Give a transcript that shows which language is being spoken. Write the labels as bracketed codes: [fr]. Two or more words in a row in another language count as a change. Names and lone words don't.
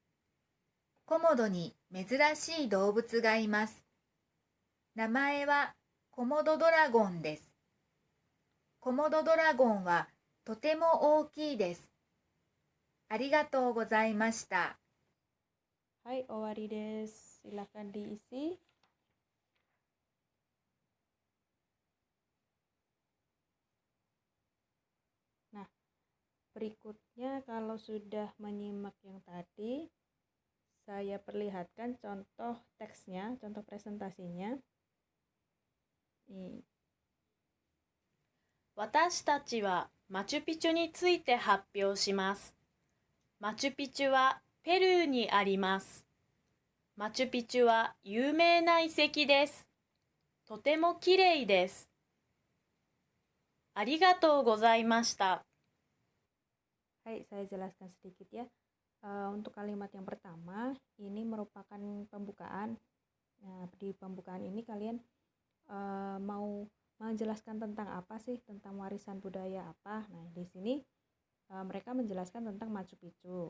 [ja] コモドに珍しい動物がいます。名前はコモドドラゴンです。コモドドラゴンはとても大きいです。ありがとうございました。はい、終わりです。 [id] Silakan diisi. Nah, berikutnya kalau sudah menyimak yang tadi, saya perlihatkan contoh teksnya, contoh presentasinya. Nih, [ja] 私たちはマチュピチュについて発表します。マチュピチュはペルーにあります。マチュピチュは有名な遺跡です。とてもきれいです。ありがとうございました。 [id] hai, saya jelaskan sedikit ya. Untuk kalimat yang pertama, ini merupakan pembukaan. Nah, di pembukaan ini kalian mau menjelaskan tentang apa sih, tentang warisan budaya apa. Nah, di sini mereka menjelaskan tentang Machu Picchu.